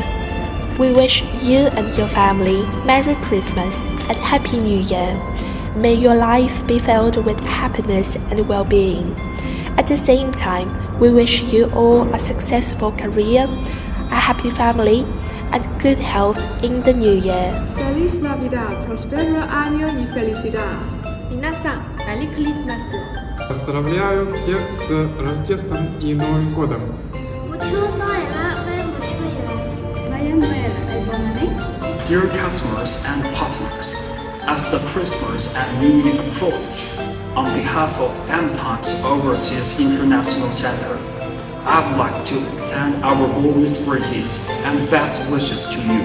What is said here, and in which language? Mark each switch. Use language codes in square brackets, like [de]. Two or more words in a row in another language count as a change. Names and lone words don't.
[en] We wish you and your family Merry Christmas and Happy New Year. May your life be filled with happiness and well-being. At the same time, we wish you all a successful career, a happy family, and good health in the new year. [es] Feliz Navidad, Prospero año y felicidad. [en] Minasan, Merry Christmas. [ru] Поздравляю всех с Рождеством и Новым годом. [en] Dear customers and partners, as the Christmas and New Year approach, on behalf of Amitime's Overseas International Center, I would like to extend our warmest greetings and best wishes to you.